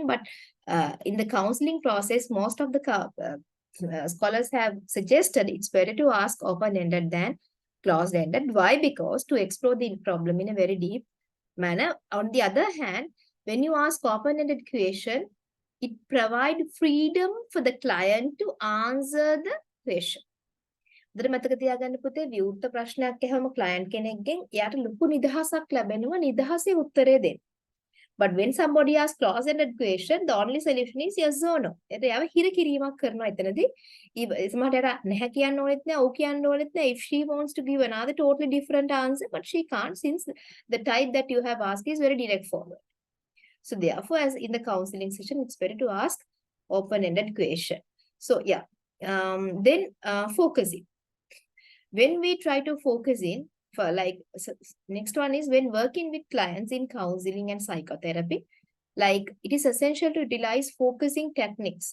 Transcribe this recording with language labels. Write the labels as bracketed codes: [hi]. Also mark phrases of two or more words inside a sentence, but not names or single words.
[en] But in the counseling process, most of the scholars have suggested it's better to ask open-ended than closed-ended. Why? Because to explore the problem in a very deep manner. On the other hand, when you ask open-ended question, it provides freedom for the client to answer the question. [si] උදේ මතක තියාගන්න පුතේ විවෘත ප්‍රශ්නයක් ඇහම ක්ලයන්ට් කෙනෙක්ගෙන් එයාට ලොකු නිදහසක් ලැබෙනවා නිදහසේ උත්තරේ දෙන්න. [en] But when somebody asks closed-ended question, the only solution is yes or no. [si] එතන යාව හිර කිරීමක් කරනවා එතනදී. සමහරට එයාට නැහැ කියන්න ඕනෙත් නැහැ, ඔව් කියන්න ඕනෙත් නැහැ. [en] If she wants to give another totally different answer, but she can't since the type that you have asked is very direct forward. So therefore, as in the counseling session, it's better to ask open-ended question. So yeah, then focusing. When we try to focus in, for like, so next one is when working with clients in counseling and psychotherapy, like it is essential to utilize focusing techniques.